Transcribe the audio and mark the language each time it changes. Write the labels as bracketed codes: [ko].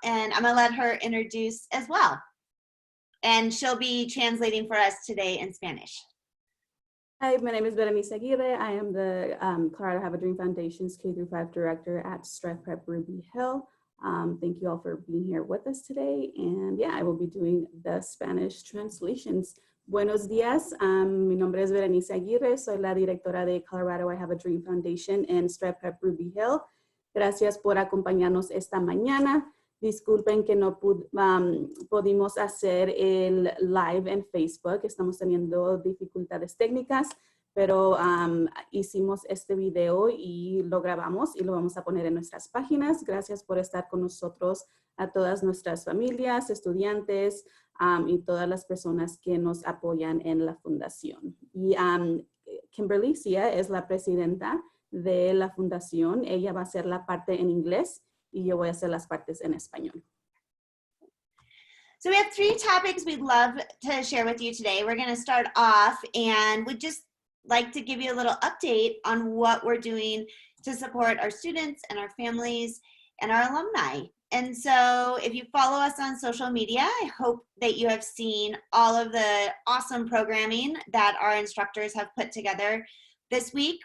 [en] And I'm gonna let her introduce as well. And she'll be translating for us today in Spanish. Hi, my name is Berenice Aguirre. I am the Colorado I Have a Dream Foundation's K-5 director at Strive Prep Ruby Hill. Thank you all for being here with us today. And yeah, I will be doing the Spanish translations. [es] Buenos días, mi nombre es Berenice Aguirre. Soy la directora de Colorado I Have a Dream Foundation en Strive Prep Ruby Hill. Gracias por acompañarnos esta mañana. Disculpen que no pudimos hacer el live en Facebook. Estamos teniendo dificultades técnicas, pero hicimos este video y lo grabamos y lo vamos a poner en nuestras páginas. Gracias por estar con nosotros, a todas nuestras familias, estudiantes y todas las personas que nos apoyan en la fundación. Y Kimberlee es la presidenta de la fundación. Ella va a hacer la parte en inglés y yo voy a hacer las partes en español. [en] So we have 3 topics we'd love to share with you today. We're going to start off and would just like to give you a little update on what we're doing to support our students and our families and our alumni. And so if you follow us on social media, I hope that you have seen all of the awesome programming that our instructors have put together this week.